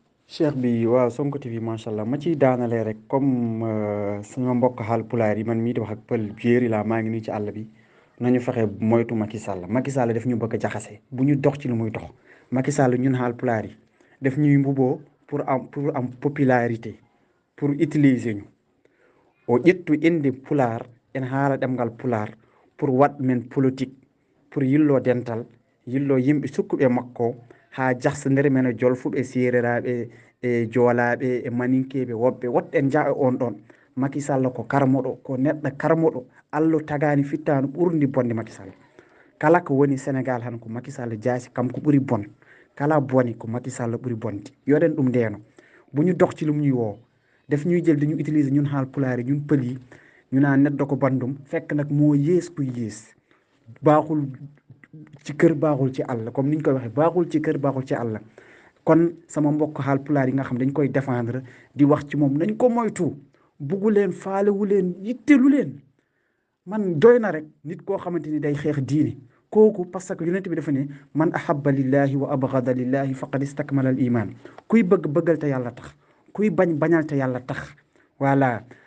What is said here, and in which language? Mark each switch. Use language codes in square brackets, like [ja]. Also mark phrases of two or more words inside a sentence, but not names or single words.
[wo] cheikh bi waaw Sonko TV macha allah ma ciy daanalee rek comme sama mbokk xaal pulaar yi man mii di wax ak pël jéeri laa maa ngi nii ci àll bi nañu fexe moytu Macky Sall Macky Sall daf ñu bëgg a jaxase bu ñu dox ci lu muy dox Macky Sall ñun xaal pulaar yi daf ñuy mbuboo pour am popularité [fr] pour utiliser [wo] ñu [ff] o ƴettu inde pulaar en haala ɗemngal pulaar pour waɗ men politique pour yillo dental yillo yimɓe sukkuɓe makko ha jahsodere men e jolfuɓe sereraɓe e joolaɓe e maninkeɓe woɓɓe woɗɗen jaa e on ɗon Macky Sall ko karmoɗo ko neɗɗo karmoɗo Allah tagani fittano ɓurdi bonde Macky Sall kala ko woni Sénégal han ko Macky Sall jaasi kam ko ɓuuri bon kala bone ko Macky Sall ɓuuri bonde yoɗen ɗum ndeno [wo] bu ñu dox ci lu ñuy woo def ñuy jël dañu utiliser ñun xaal pulaar yi ñun pël yi ñu naan neddo ko bandum fekk nag moo yées kuy yées baaxul ci kër baaxul ci àll comme ni ñu koy waxee baaxul ci kër baaxul ci àll kon sama mbokk xaal pulaar yi nga xam dañ koy défendre di wax ci moom nañ ko moytu buggu leen faalewu leen yittelu leen man doy na rek nit koo xamante ni day xeex diine kooku [fr] parce que [wo] yonent bi dafa ne [ar] من أحب لله وأبغض لله فقد استكمل الإيمان [wo] kuy bëgg bëggal te yàlla tax kuy bañ bañal te yàlla tax voilà